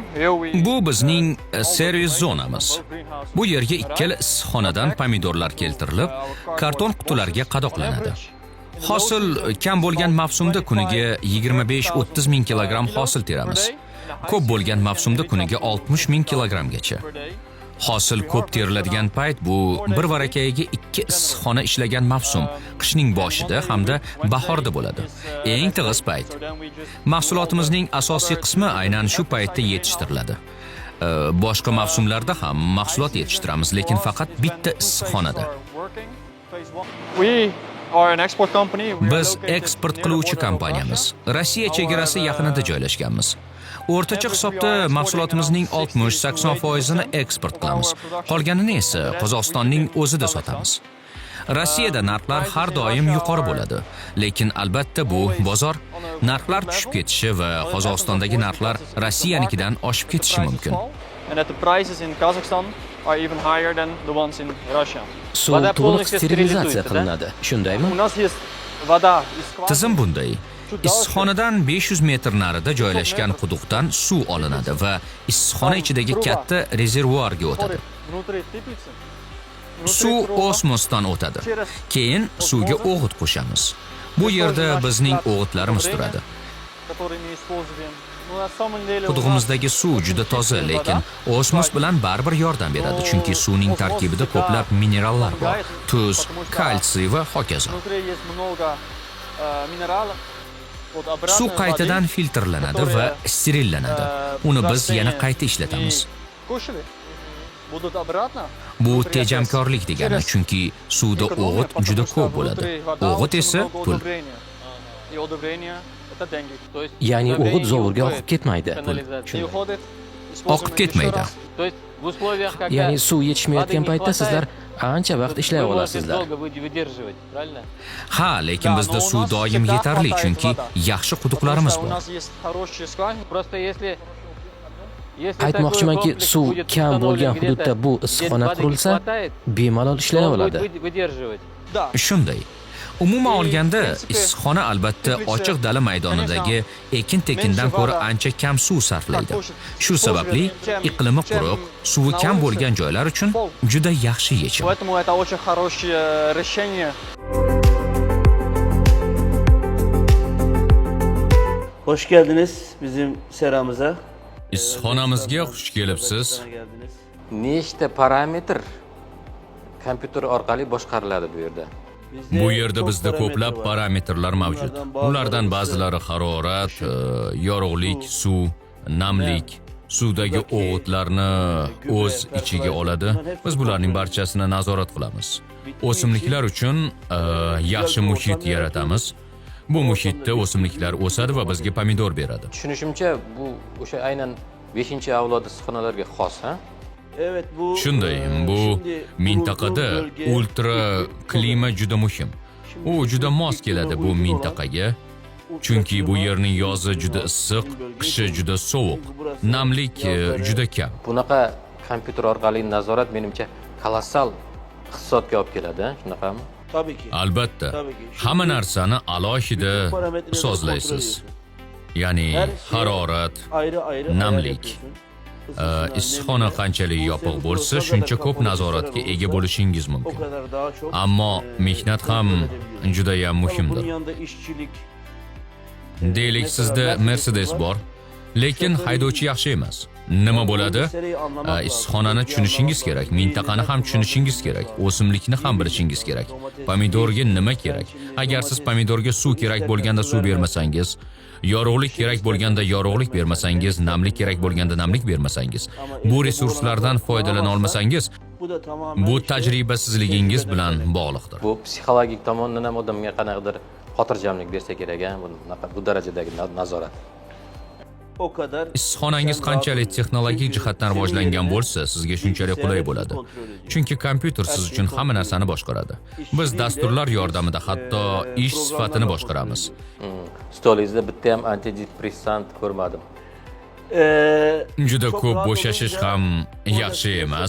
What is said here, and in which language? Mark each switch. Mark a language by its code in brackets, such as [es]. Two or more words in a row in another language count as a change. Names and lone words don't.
[en] Here we [uz] Bu bizning servis zonamiz. Bu yerga ikkala issiqxonadan pomidorlar keltirilib, karton qutilarga qadoqlanadi. Hosil kam bo'lgan mavsumda kuniga 25-30 ming kilogramm hosil teramiz. Ko'p bo'lgan mavsumda kuniga 60 ming kilogrammgacha. Hosil ko'p teriladigan payt bu bir varakayiga 2 issiqxona ishlagan mavsum, qishning boshida hamda bahorda bo'ladi. Eng tig'iz payt. Mahsulotimizning asosiy qismi aynan shu paytda yetishtiriladi. Boshqa mavsumlarda ham mahsulot yetishtiramiz, lekin faqat bitta issiqxonada. [en] We are an export company. [uz] Biz eksport qiluvchi kompaniyamiz. Rossiya chegarasi yaqinida joylashganmiz. O'rtacha hisobda mahsulotimizning 60-80%ni eksport qilamiz. Qolganini esa Qozog'istonning o'zida sotamiz. Rossiyada narxlar har doim yuqori bo'ladi, lekin albatta bu bozor. Narxlar tushib ketishi va Qozog'istondagi narxlar Rossiyanikidan oshib ketishi mumkin. [en] And that the prices in Kazakhstan are even higher than the ones in Russia. [uz] Suv to'liq sterilizatsiya qilinadi, shundaymi? [ru] У нас есть вода из скважины. [uz] Tizim bunday. Issiqxonadan 500 metr narida joylashgan quduqdan suv olinadi va issiqxona ichidagi katta rezervuarga o'tadi. [ru] Внутри теплицы. [uz] Suv osmosdan o'tadi. Keyin suvga o'g'it qo'shamiz. Bu yerda bizning o'g'itlarimiz turadi. [ru] Которые мы используем. Ну, на самом деле у нас [uz] Qudug'imizdagi suv juda toza, lekin osmos bilan baribir yordam beradi, chunki suvning tarkibida ko'plab minerallar bor, tuz, kalsiy va hokazo. [ru] внутри есть много минералов. Вот обратно [uz] Suv [ru] воды, [uz] qaytadan filtrlanadi va sterillanadi. Uni biz yana qayta ishlatamiz. [ru] кушали, будут обратно. [uz] Bu tejamkorlik degani, chunki suvda o'g'it juda ko'p bo'ladi. O'g'it esa pul. [ru] И удобрения это деньги. То есть [uz] Ya'ni o'g'it zovurga oqib ketmaydi. [ru] не уходит. [uz] Oqib ketmaydi. [ru] То есть в условиях, когда [uz] Ya'ni suv yetishmayotgan [ru] воды не [uz] paytda sizlar [ru] хватает, [uz] ancha vaqt ishlay [ru] вы можете [uz] olasizlar. [ru] долго выдерживать, правильно? [uz] Ha, lekin bizda suv doim yetarli, chunki yaxshi quduqlarimiz [ru] У [uz] bor. [ru] нас есть хорошие скважины. Просто если [uz] Aytmoqchimanki, suv kam bo'lgan hududda bu issiqxona qurilsa, bemalol ishlay oladi. [ru] выдерживать. Да. [uz] Shunday. Umuman olganda, issiqxona albatta ochiq dala maydonidagi ekin-tekindan ko'ra ancha kam suv sarflaydi. Shu sababli iqlimi quruq, suvi kam bo'lgan joylar uchun juda yaxshi yechim. [ru] Поэтому это очень хорошее решение. [tr] Hoş geldiniz bizim seramıza. [uz] Issiqxonamizga xush kelibsiz. [tr] Geldiniz. [uz] Nechta parametr kompyuter orqali boshqariladi bu yerda. Bu yerda bizda ko'plab parametrlar mavjud. Ulardan ba'zilari harorat, yorug'lik, suv, namlik, suvdagi o'g'itlarni o'z ichiga oladi. Biz bularning barchasini nazorat qilamiz. O'simliklar uchun yaxshi muhit yaratamiz. Bu muhitda o'simliklar o'sadi va bizga pomidor beradi. Tushunishimcha, bu o'sha aynan 5-avlod issiqxonalarga xos, ha? [tr] Evet, bu [uz] Shunday, bu [tr] şimdi [uz] mintaqada [tr] bulunduğum bölge [uz] ultra klima juda muhim. U juda mos keladi bu mintaqaga. Chunki bu yerning yozi juda issiq, qishi juda sovuq, namlik juda kam. Bunaqa kompyuter orqali nazorat menimcha kolossal iqtisodga olib keladi, shunaqami? [tr] Tabii ki. [uz] Albatta, [tr] Tabii ki. [uz] hamma narsani alohida [tr] Bütün parametreleri kontrol [uz] sozlaysiz. [tr] ediyorsun. [uz] Ya'ni [tr] Her şey [uz] harorat, [tr] ayrı ayrı ayar [uz] namlik, [tr] yapıyorsun. Isısına, [uz] issiqxona [tr] nemine, [uz] qanchalik bu yopiq [tr] senin [uz] bo'lsa, [tr] ne kadar [uz] shuncha ko'p [tr] kapalı [uz] nazoratga [tr] olursa, [uz] ega bo'lishingiz [tr] o [uz] mumkin. [tr] kadar daha çok [uz] Ammo mehnat ham [tr] kontrol edebiliyorsun. [uz] juda ham [tr] Tabii [uz] muhimdir. [tr] bunun yanında işçilik. [uz] Deylik, sizda Mercedes bor, lekin haydovchi yaxshi emas. Nima bo'ladi? Issiqxonani tushunishingiz kerak, mintaqani ham tushunishingiz kerak, o'simlikni ham bilishingiz kerak. Pomidorga nima kerak? Agar siz pomidorga suv kerak bo'lganda suv bermasangiz, yorug'lik kerak bo'lganda yorug'lik bermasangiz, namlik kerak bo'lganda namlik bermasangiz, bu resurslardan foydalana olmasangiz, bu tajribasizligingiz bilan bog'liqdir. Bu psixologik tomondan ham odamga qanaqadir xotirjamlik bersa kerak, ha? Bu darajadagi nazorat. [tr] O kadar [uz] Issiqxonangiz qanchalik texnologik jihatdan rivojlangan bo'lsa, sizga shunchalik qulay bo'ladi. Chunki kompyuter siz uchun hamma narsani boshqaradi. Biz dasturlar yordamida hatto ish sifatini boshqaramiz. Stolingizda bitta ham antidepressant ko'rmadim. Juda ko'p bo'shashish ham yaxshi emas.